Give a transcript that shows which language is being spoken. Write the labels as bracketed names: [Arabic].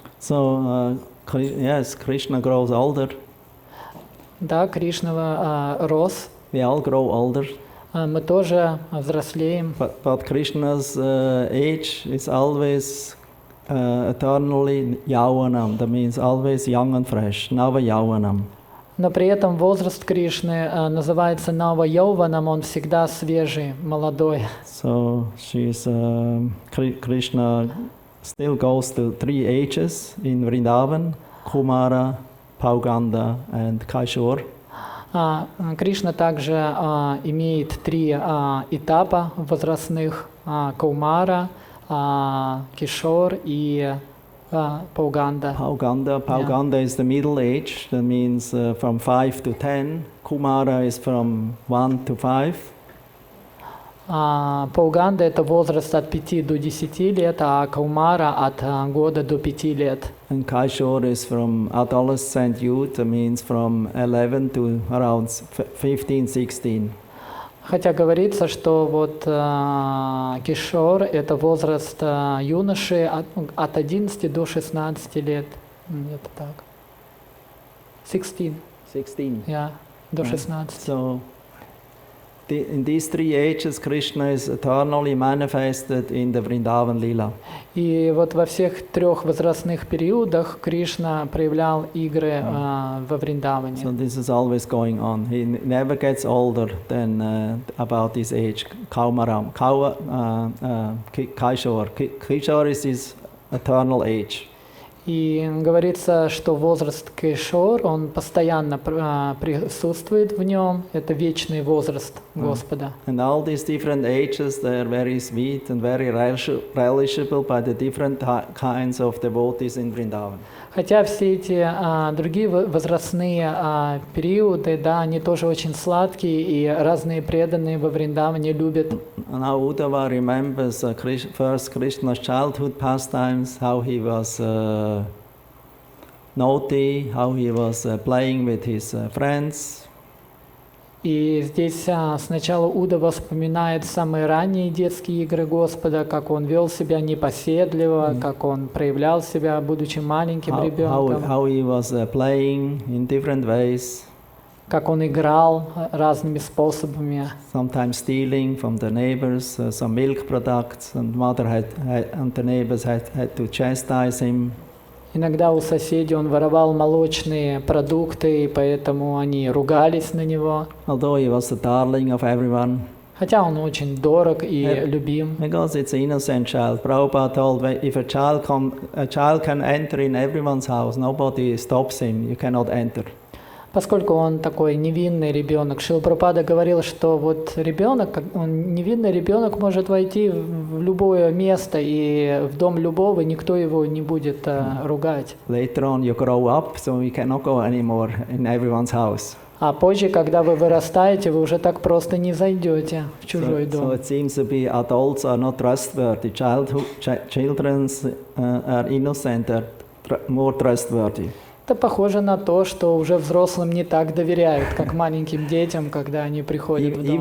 [English] So, yes, Krishna grows older. [Russian] Да, Кришна рос. [English] We all grow older. [Russian] Мы тоже взрослеем. [English] But Krishna's age is always eternally yavanam. That means always young and fresh. Nava yavanam. [Russian] Но при этом возраст Кришны называется Нава Йованам, он всегда свежий, молодой. [English] So Krishna still goes to 3 ages in Vrindavan: Kumara, Pauganda and Kaishor. [Russian] Кришна также имеет 3 этапа возрастных: Каумара, Кишор и Pauganda. [English] Pauganda is the middle age. That means from 5 to 10. Kumara is from 1 to 5. [Russian] Пауганда — это возраст от 5 до 10 лет, а Каумара от года до 5 лет. [English] And Kaishor is from adolescent youth. That means from 11 to around 15, 16. [Russian] Хотя говорится, что вот Кишор — это возраст юноши от 11 до 16 лет. Это так. 16. 16. Yeah, до 16. [English] So, in these 3 ages, Krishna is eternally manifested in the Vrindavan Lila. [Russian] И вот во всех 3 возрастных периодах Кришна проявлял игры во Вриндаване. [English] So this is always going on. He never gets older than about this age. Kaishor. Kishor is his eternal age. [Russian] И говорится, что возраст Кишор, он постоянно присутствует в нем. Это вечный возраст Господа. [English] And all these different ages, they are very sweet and very relishable by the different kinds of devotees in Vrindavan. [Russian] Хотя все эти другие возрастные периоды, да, они тоже очень сладкие, и разные преданные во Вриндаване любят. [English] Now Uddhava remembers first Krishna's childhood pastimes, how he was naughty, how he was playing with his friends. [Russian] И здесь сначала Удава вспоминает самые ранние детские игры Господа, как он вел себя непоседливо, как он проявлял себя, будучи маленьким ребенком, [English] how he was playing in different ways. [Russian] как он играл разными способами. [English] Sometimes stealing from the neighbors some milk products, and and the neighbors had to chastise him. [Russian] Иногда у соседей он воровал молочные продукты, и поэтому они ругались на него. [English] Although he was the darling of everyone. [Russian] Хотя он очень дорог и любим. [English] Because it's an innocent child. Prabhupada told, if a child can enter in everyone's house, nobody stops him. You cannot enter. [Russian] Поскольку он такой невинный ребенок, Шрила Прабхупада говорил, что вот ребенок, он невинный ребенок может войти в любое место и в дом любого, никто его не будет ругать. [English] Later on you grow up, so you cannot go anymore in everyone's house. [Russian] А позже, когда вы вырастаете, вы уже так просто не зайдете в чужой дом. [English] So it seems to be adults are not trustworthy. Children are innocent, are more trustworthy. [Russian] Это похоже на то, что уже взрослым не так доверяют, как маленьким детям, когда они приходят в дом.